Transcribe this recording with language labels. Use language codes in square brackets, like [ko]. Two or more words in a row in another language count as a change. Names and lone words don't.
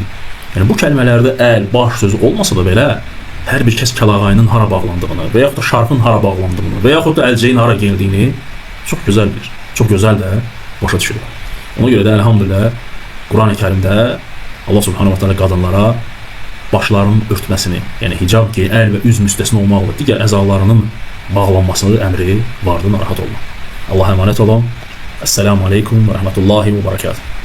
[az] Yəni bu kəlmələrdə əl, baş sözü olmasa da belə, hər bir kəs kəlağayının hara bağlandığını və yaxud da şarfın hara bağlandığını və yaxud da əlcəyin hara gəldiyini çox gözəl bilir. Çox gözəl də başa düşürük. Ona görə də elhamdülillah Quran-ı Kərimdə Allah [ar] سبحانه وتعالى [az] qadınlara başlarının örtməsini, yəni hicab, əl və üz müstəsna olmaqla digər əzalarının bağlanmasını əmri vardı, narahat olma. [tr] Allah'a emanet olun. [ar] السلام عليكم ورحمة الله وبركاته.